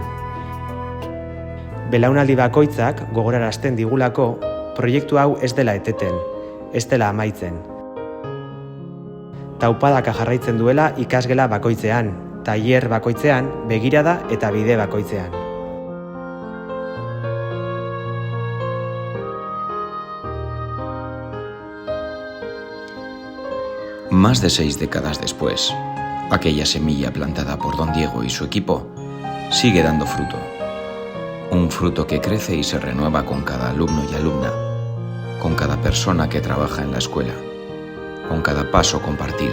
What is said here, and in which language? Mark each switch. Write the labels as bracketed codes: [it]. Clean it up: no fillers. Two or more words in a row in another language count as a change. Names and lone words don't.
[eu] Belaunaldi bakoitzak gogorarazten digulako proiektu hau ez dela eteten, ez dela amaitzen. Taupadaka jarraitzen duela ikasgela bakoitzean, tailer bakoitzean, begirada eta bide bakoitzean. [es] Más de 6 décadas después, aquella semilla plantada por don Diego y su equipo sigue dando fruto. Un fruto que crece y se renueva con cada alumno y alumna, con cada persona que trabaja en la escuela, con cada paso compartido.